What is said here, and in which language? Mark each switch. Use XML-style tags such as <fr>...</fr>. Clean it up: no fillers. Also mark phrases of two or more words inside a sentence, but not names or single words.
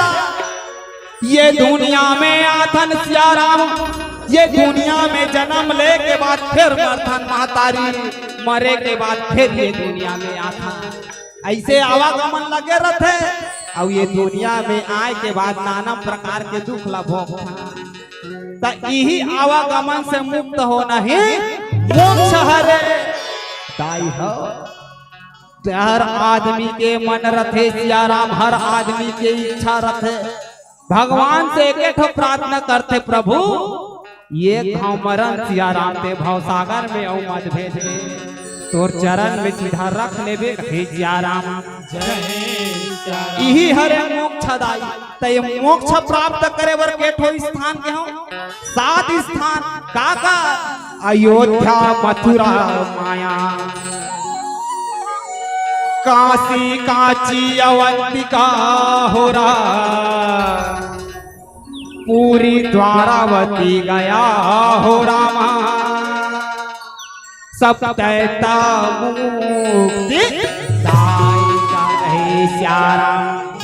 <hne>ये दुनिया में आथन सियाराम, ये दुनिया में जन्म ले के बाद फिर मरथन महतारी, मरे के बाद फिर ये दुनिया में आथन ऐसे आवागमन लगे रहते। और ये दुनिया में आए के बाद नाना प्रकार के दुख लभोग यही आवागमन से मुक्त होना ही मोक्ष हरे दाई हो। हर आदमी के मन रथे सियाराम, हर आदमी के इच्छा रथे। भगवान से एक प्रार्थना करते प्रभु ये मरण सियाराम ते भवसागर में औ मत भेज दे, तोर चरण में सीधा रख लेबे हे सियाराम। यही हरे मोक्ष दाई। तय मोक्ष प्राप्त करे बर केठो स्थान के हो? 7 स्थान काका अयोध्या, मथुरा, माया, काशी, कांची, अवंतिका होरा, पूरी द्वारावती गया हो रामा,</hne> <sa>सप्तैता मुक्ति दायिका</sa> <hne>कहे सियाराम।</hne>